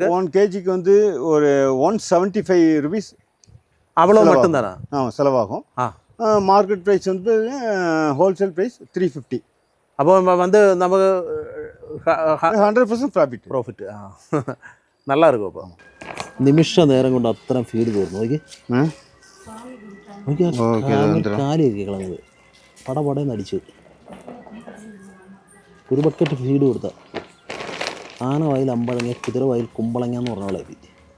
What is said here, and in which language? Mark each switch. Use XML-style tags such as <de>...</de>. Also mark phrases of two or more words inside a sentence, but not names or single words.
<ta>1 kgக்கு வந்து ஒரு 175 rupees அவ்வளோ மட்டும்தானா? செலவாகும்.</ta> <en>market price</en> <ta>வந்து</ta> <en>wholesale price</en> <ta>350. அப்போ வந்து நமக்கு 100% ப்ராஃபிட். ப்ராஃபிட் நல்லா இருக்கும்.</ta> <ml>அப்போ നിമിഷ നേരം കൊണ്ട് അത്രയും ഫീഡ് തീർന്നു. നോക്കി കാലിയൊക്കെ കളഞ്ഞത് പടപടയെന്ന് അടിച്ചു. ഒരു ബക്കറ്റ് ഫീഡ് കൊടുത്ത ആന വായിൽ അമ്പഴങ്ങ, കുതിര വായിൽ കുമ്പളങ്ങ എന്ന് പറഞ്ഞ പോലെ എത്തി.</ml>